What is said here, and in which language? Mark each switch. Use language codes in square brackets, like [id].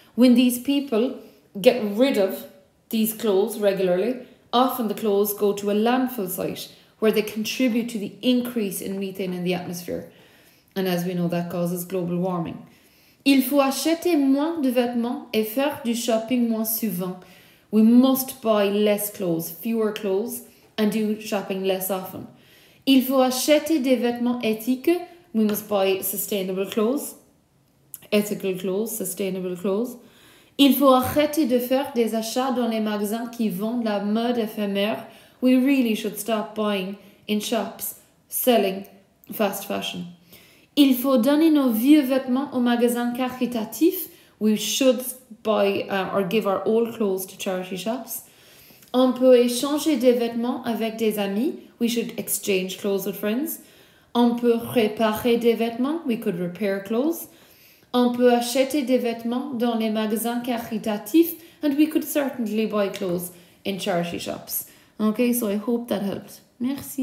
[en] When these people get rid of these clothes regularly, often the clothes go to a landfill site where they contribute to the increase in methane in the atmosphere. And as we know, that causes global warming. [fr] Il faut acheter moins de vêtements et faire du shopping moins souvent. [en] We must buy less clothes, fewer clothes, and do shopping less often. [fr] Il faut acheter des vêtements éthiques. [en] We must buy sustainable clothes, ethical clothes, sustainable clothes. [fr] Il faut arrêter de faire des achats dans les magasins qui vendent la mode éphémère. [en] We really should stop buying in shops selling fast fashion. [fr] Il faut donner nos vieux vêtements aux magasins caritatifs. [en] We should buy or give our old clothes to charity shops. [fr] On peut échanger des vêtements avec des amis. [en] We should exchange clothes with friends. [fr] On peut réparer des vêtements. [en] We could repair clothes. [fr] On peut acheter des vêtements dans les magasins caritatifs. [en] And we could certainly buy clothes in charity shops. Okay, so I hope that helped. Merci.